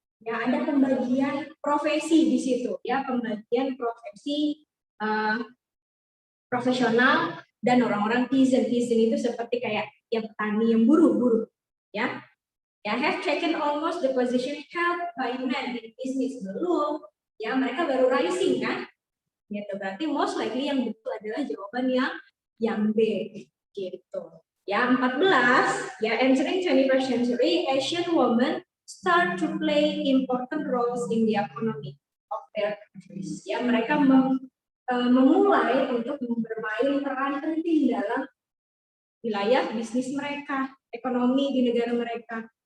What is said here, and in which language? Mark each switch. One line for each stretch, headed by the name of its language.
Indonesian: Ya, ada pembagian profesi di situ. Ya, pembagian profesi profesional dan orang-orang peasant. Peasant itu seperti kayak yang petani, yang buruh-buruh.
English: Ya, ya have taken almost the position held by men in business.
Indonesian: Belum. Ya, mereka baru rising kan? Gitu. Berarti
English: most likely
Indonesian: yang betul adalah jawaban yang B. Gitu.
English: Ya, 14, ya entering 21st century, Asian women start to play important roles in the economy of their countries.
Indonesian: Ya, mereka memulai untuk bermain peran penting dalam wilayah bisnis mereka, ekonomi di negara mereka.